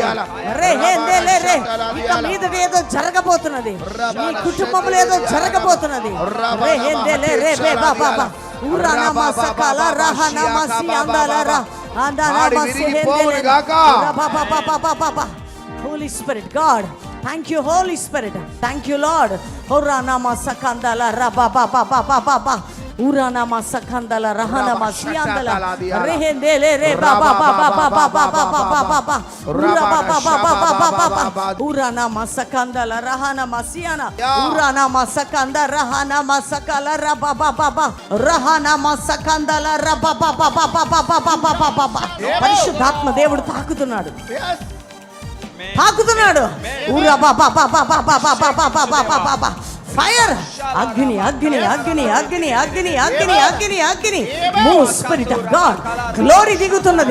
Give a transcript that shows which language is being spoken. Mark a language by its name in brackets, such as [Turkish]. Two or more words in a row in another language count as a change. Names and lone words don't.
[Telugu] రెహేందేలే రే ఇక మీదట ఏదో జరగబోతున్నది. మీ కుటుంబంలో ఏదో జరగబోతున్నది. రెహేందేలే రే బాబాబా ఊరానామా సకల రహానామా సియాందల రా ఆందానామా సిహేందేలే రబాబాబాబాబాబా. [English] Holy Spirit, God, thank you, Holy Spirit, thank you, Lord. Horanama sakandala rababababababa uranama sakandala rahanama siandala rehendele re bababababababababa urababababababa uranama sakandala rahanama siana uranama sakanda rahanama sakala rababababa rahanama sakandala rabababababababa. [Telugu] పరిశుద్ధాత్మ దేవుడు తాకుతున్నాడు, తాకుతున్నాడు. ఫైర్, అగ్ని అగ్ని అగ్ని అగ్ని అగ్ని అగ్ని అగ్ని అగ్ని. [English] Move Spirit of God, glory దిగుతున్నది.